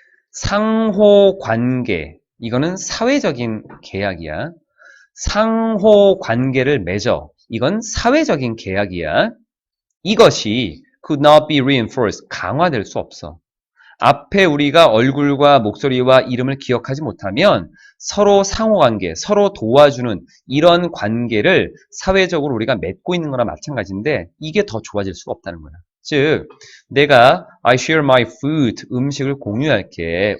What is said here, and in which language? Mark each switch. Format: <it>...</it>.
<ko>상호관계 이거는 사회적인 계약이야. 상호관계를 맺어. 이건 사회적인 계약이야. 이것이</ko> <en>could not be reinforced.</en> <ko>강화될 수 없어. 앞에 우리가 얼굴과 목소리와 이름을 기억하지 못하면 서로 상호관계, 서로 도와주는 이런 관계를 사회적으로 우리가 맺고 있는 거나 마찬가지인데 이게 더 좋아질 수가 없다는 거야. 즉, 내가</ko> <en>I share my food,</en> <ko>음식을 공유할게.</ko>